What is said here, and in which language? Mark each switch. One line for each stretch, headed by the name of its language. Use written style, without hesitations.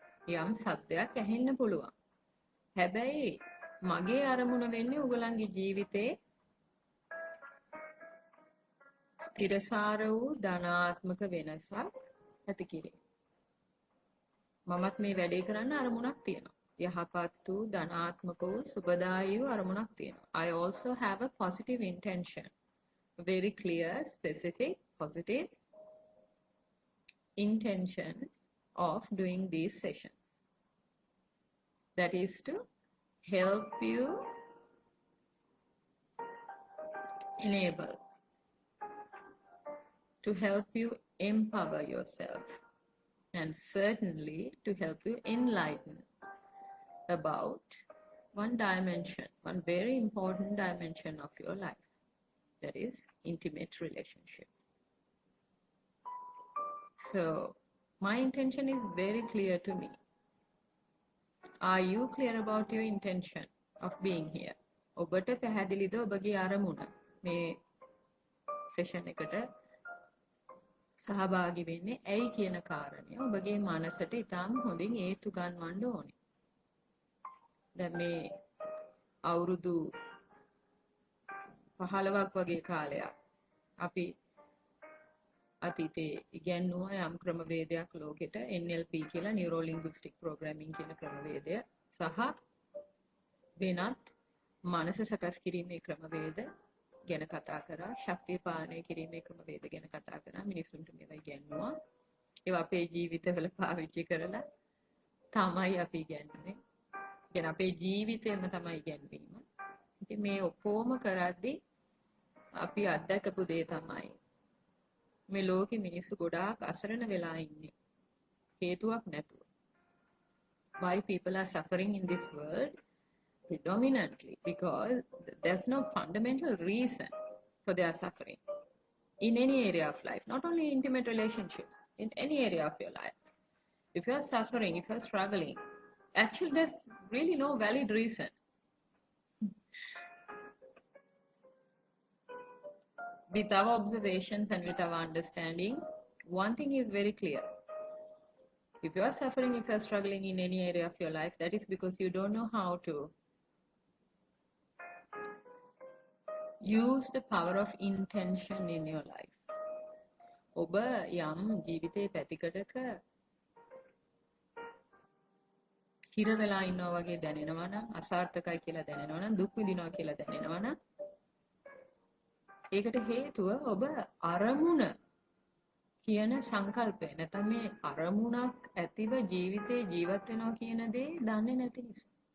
Sinhala: යම් සත්‍යයක් ඇහෙන්න පුළුවන්. හැබැයි මගේ අරමුණ වෙන්නේ ඔයගලන්ගේ ජීවිතේ ස්ථිරසාර වූ ධනාත්මක වෙනසක් ඇති කිරීම. මමත් මේ වැඩේ කරන්න අරමුණක් තියෙනවා. යහපත් වූ ධනාත්මක වූ සුබදායී වූ අරමුණක් තියෙනවා.
English: I also have a positive intention. Very clear, specific, positive intention of doing these sessions. That is to help you enable, to help you empower yourself, and certainly to help you enlighten about one dimension, one very important dimension of your life, that is intimate relationships. So my intention is very clear to me. Are you clear about your intention of being here?
Sinhala: ඔබට පැහැදිලිද ඔබගේ අරමුණ මේ session එකට සහභාගී වෙන්නේ ඇයි කියන කාරණය ඔබගේ මනසට ඉතාම හොඳින් ඒතු ගන්නවන්න ඕනේ. දැන් මේ අවුරුදු 15ක් වගේ කාලයක් අපි අතීතේ ඉගෙනුවා යම් ක්‍රමවේදයක් ලෝකෙට NLP කියලා නියුරෝ ලින්ග්විස්ටික් ප්‍රෝග්‍රෑමින් කියන ක්‍රමවේදය සහ වෙනත් මනස සකස් කිරීමේ ක්‍රමවේද ගැන කතා කරා, ශක්තිය පාලනය කිරීමේ ක්‍රමවේද ගැන කතා කරා. මිනිසුන්ට මේවා ඉගෙනුවා. ඒවා අපේ ජීවිතවල පාවිච්චි කරලා තමයි අපි ඉගෙනුනේ. කියන අපේ ජීවිතේම තමයි ඉගෙනවීම. ඉතින් මේ ඔක්කොම කරද්දී අපි අත්දකපු දේ තමයි මේ ලෝකෙ මිනිස්සු ගොඩාක් අසරණ වෙලා ඉන්නේ. හේතුවක් නැතුව.
English: Why people are suffering in this world? Predominantly because there's no fundamental reason for their suffering in any area of life, not only intimate relationships, in any area of your life. If you're suffering, if you're struggling, actually there's really no valid reason. With our observations and with our understanding, one thing is very clear. If you are suffering, if you are struggling in any area of your life, that is because you don't know how to use the power of intention in your life.
Sinhala: ඔබ යම් ජීවිතේ පැතිකඩක හිර වෙලා ඉන්නවා වගේ දැනෙනවා නම්, අසාර්ථකයි කියලා දැනෙනවා නම්, දුක් විඳිනවා කියලා දැනෙනවා නම්, ඒකට හේතුව ඔබ අරමුණ කියන සංකල්පය නැත්නම් මේ අරමුණක් ඇතිව ජීවිතේ ජීවත් වෙනවා කියන දේ දන්නේ නැති නිසා.